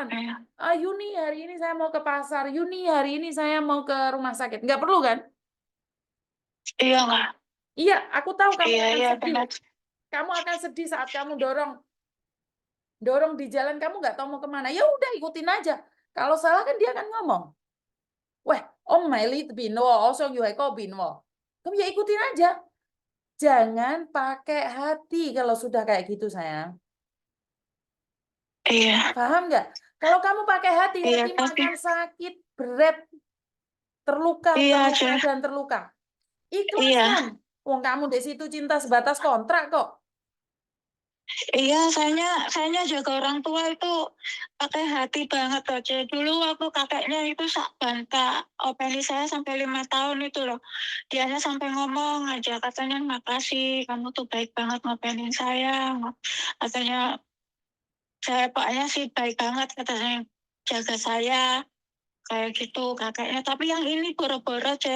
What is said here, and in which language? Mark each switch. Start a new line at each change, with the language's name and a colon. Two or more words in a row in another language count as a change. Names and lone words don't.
Indonesian: Yuni, hari ini saya mau ke pasar. Yuni, hari ini saya mau ke rumah sakit. Nggak perlu kan? Iya, nggak? Iya, aku tahu kamu akan sedih. Kamu akan sedih saat kamu dorong di jalan, kamu nggak tahu mau kemana. Ya udah, ikutin aja. Kalau salah kan dia akan ngomong. Wah, Om Meli binwo, osong yuhai ko binwo. Kamu ya ikutin aja. Jangan pakai hati kalau sudah kayak gitu sayang. Iya, Paham nggak? Kalau kamu pakai hati, iya, hatimu tapi akan sakit, berat, terluka, iya, terluka, Ceh. dan terluka. Iya, Ikhlaskan. Wong kamu di situ cinta sebatas kontrak kok. iya, sayanya jaga orang tua itu pakai hati banget aja. Dulu waktu kakeknya itu sak banta openi saya sampai 5 tahun itu loh. Dianya sampai ngomong aja katanya makasih, kamu tuh baik banget ngopenin saya. Katanya saya paknya sih baik banget katanya jaga saya kayak gitu kakeknya. Tapi yang ini boro-boro aja.